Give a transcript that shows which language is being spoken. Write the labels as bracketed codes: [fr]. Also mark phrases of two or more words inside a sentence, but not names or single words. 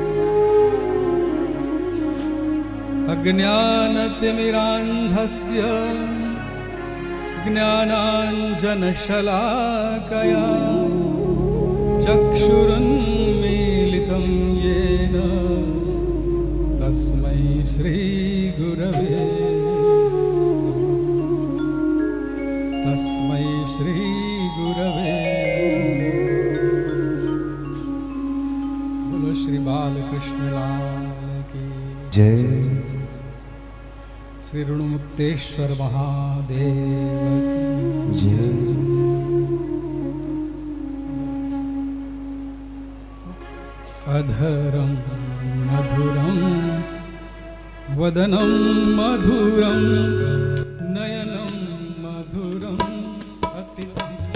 [sa] अज्ञानतिमिरान्धस्य ज्ञानाञ्जनशलाकया चक्षुरुन्मीलितं येन तस्मै श्रीगुरवे तस्मै श्रीगुरवे। [hi] बोलो श्री बालकृष्ण लाल की जय। श्री ऋणमुक्तेश्वर महादेव की जय। [sa] अधरं मधुरं वदनं मधुरं नयनं मधुरं हसितं